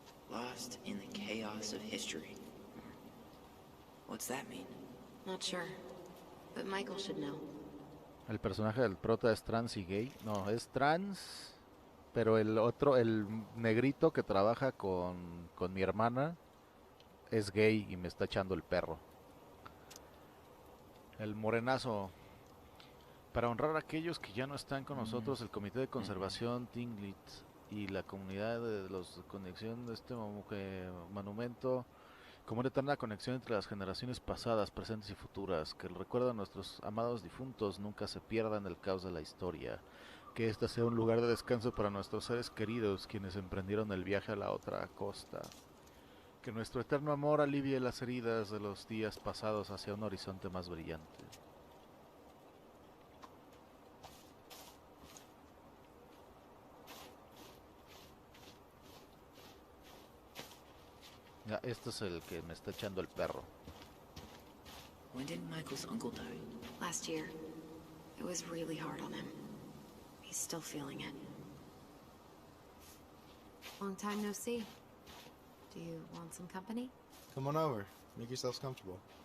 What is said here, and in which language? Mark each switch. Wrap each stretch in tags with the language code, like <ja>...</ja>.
<en>Lost in the chaos of history. What's that mean? Not sure. But Michael should know.</en> <es>El personaje del prota es trans y gay. No, es trans, pero el otro, el negrito que trabaja con mi hermana, es gay y me está echando el perro. El morenazo. Para honrar a aquellos que ya no están con nosotros, el Comité de Conservación Tinglit y la comunidad de los conexión de este monumento como una eterna conexión entre las generaciones pasadas, presentes y futuras, que el recuerdo de nuestros amados difuntos nunca se pierda en el caos de la historia, que este sea un lugar de descanso para nuestros seres queridos quienes emprendieron el viaje a la otra costa, que nuestro eterno amor alivie las heridas de los días pasados hacia un horizonte más brillante. Ya, este es el que me está echando el perro.</es> <en>When did Michael's uncle die? Last year. It was really hard on him. He's still feeling it. Long time no see. Do you want some company? Come on over. Make yourselves comfortable.</en>